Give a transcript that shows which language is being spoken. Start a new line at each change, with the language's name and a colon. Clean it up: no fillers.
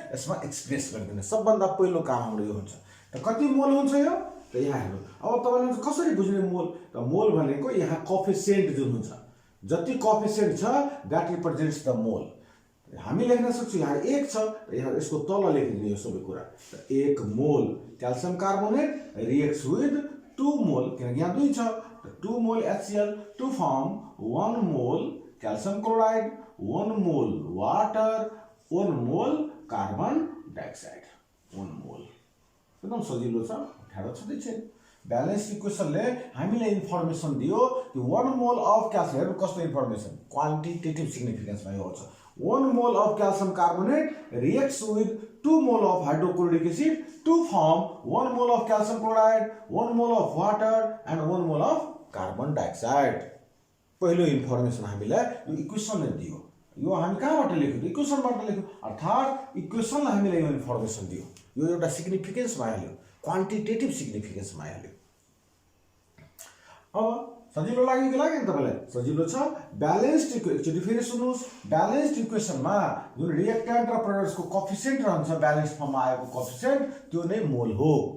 Nepali: यसमा एक्सप्रेस गरिदिने। सबभन्दा पहिलो काम हाम्रो यो हुन्छ। त कति मोल हुन्छ यो? त यहाँ हेर्नु। अब तपाईँले कसरी बुझ्ने मोल? त मोल भनेको यहाँ कोएफिसिएन्ट जुन हुन्छ, जति कोएफिसिएन्ट छ
English: That represents the mole.
Nepali: हामी लेख्न सक्छौँ यहाँ 1 छ, यहाँ यसको तल लेखिदिने यो सबै कुरा।
English: 1 mole calcium carbonate reacts with 2 mole,
Nepali: किनकि यहाँ 2 छ,
English: 2 mole HCl to form 1 mole calcium chloride, 1 mole water, 1 mole carbon dioxide, 1 mole.
Nepali: एकदम सजिलो छ, ठाडो छँदै छैन। ब्यालेन्स इक्वेसनले हामीले इन्फर्मेसन दियो कि 1 मोल अफ क्याल्सियम, कस्तो इन्फर्मेसन? क्वान्टिटेटिभ सिग्निफिकेन्समा यो आउँछ।
English: 1 mole of calcium carbonate reacts with 2 mole of hydrochloric acid to form 1 mole of calcium chloride, 1 mole of water and 1 mole of carbon dioxide।
Nepali: पहिलो इन्फर्मेसन हामीलाई यो इक्वेसनले दियो। यो हामी कहाँबाट लेख्यौँ? इक्वेसनबाट लेख्यौँ। अर्थात् इक्वेसनले हामीलाई यो इन्फर्मेसन दियो। यो एउटा सिग्निफिकेन्समा आइहाल्यो, क्वान्टिटेटिभ सिग्निफिकेन्समा आइहाल्यो। अब सजिलो लाग्यो कि लागेन तपाईलाई? सजिलो छ। ब्यालेन्स्ड एकचोटि फेरि सुन्नुहोस्, ब्यालेन्स्ड इक्वेसनमा जुन रिएक्टेन्ट र प्रोडक्ट्सको कोएफिसिएन्ट रहन्छ, ब्यालेन्स फर्ममा आएको कोएफिसिएन्ट, त्यो नै मोल हो।